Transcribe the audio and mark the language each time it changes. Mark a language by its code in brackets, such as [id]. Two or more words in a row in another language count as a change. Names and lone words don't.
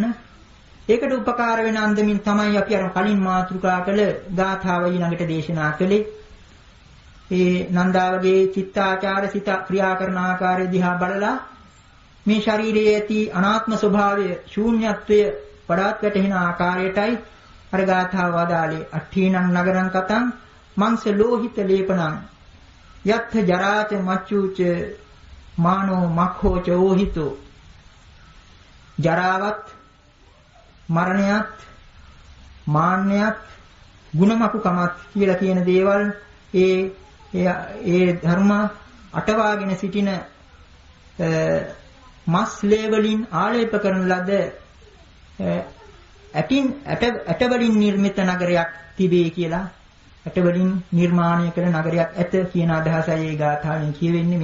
[si] ඒකට උපකාර වෙන අන්දමින් තමයි අපි අර කලින් මාතෘකා කළ ගාථාව ඊළඟට දේශනා කළේ. ඒ නන්දාවගේ චිත්තාචාර සිත ක්‍රියා කරන ආකාරය දිහා බලලා මේ ශරීරයේ ඇති අනාත්ම ස්වභාවය ශූන්‍යත්වය වඩාත් වැටහෙන ආකාරයටයි අර ගාථාව වදාළේ. [pi] අට්ඨීනං නගරං කතං මංස ලෝහිත ලේපනං යත්ථ ජරාච මච්චුච මානෝ මක්ඛෝච ඕහිතෝ. [si] ජරාවත් මරණයත් මාන්නයත් ගුණමකුකමත් කියලා කියන දේවල් ඒ ධර්ම අටවාගෙන සිටින මස් ලේවලින් ආලේප කරන ලද ඇටවලින් නිර්මිත නගරයක් තිබේ කියලා ඇටවලින් නිර්මාණය කළ නගරයක් ඇත කියන අදහසයි ඒ ගාථාවෙන් කියවෙන්නේ.